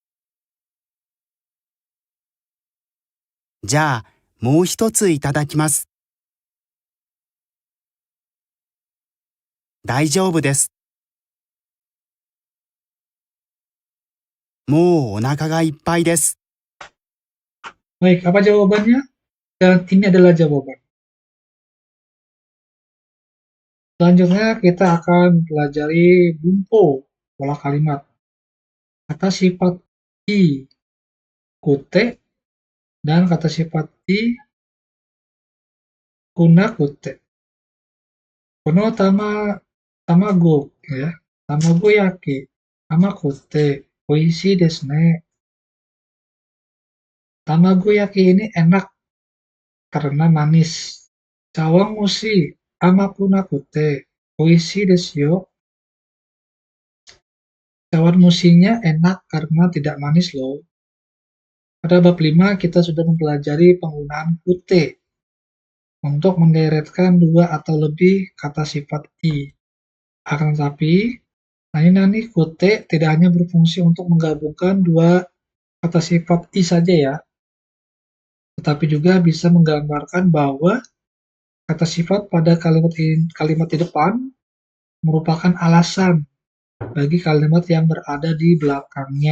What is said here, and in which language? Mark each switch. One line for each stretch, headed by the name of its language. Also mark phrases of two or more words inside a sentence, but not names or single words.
Japanese: じゃあ、もう一ついただきます。大丈夫です。もうお腹がいっぱいです。
Indonesian: Baik, apa jawabannya? Dan ini adalah jawaban. Selanjutnya kita akan pelajari bumpo, pola kalimat. Kata sifat i, kute, dan kata sifat i,
Japanese: くなくて. この卵, ya. 卵焼き、甘くて, おいしいですね. 卵焼き
Indonesian: ini enak karena manis.
Japanese: 茶碗蒸し、甘くなくて, おいしいですよ.
Indonesian: Chawanmushinya enak karena tidak manis loh. Pada bab 5 kita sudah mempelajari penggunaan kute untuk menderetkan dua atau lebih kata sifat i. Akan tetapi, nani kute tidak hanya berfungsi untuk menggabungkan dua kata sifat i saja ya, tetapi juga bisa menggambarkan bahwa kata sifat pada kalimat di depan merupakan alasan bagi kalimat yang berada di belakangnya.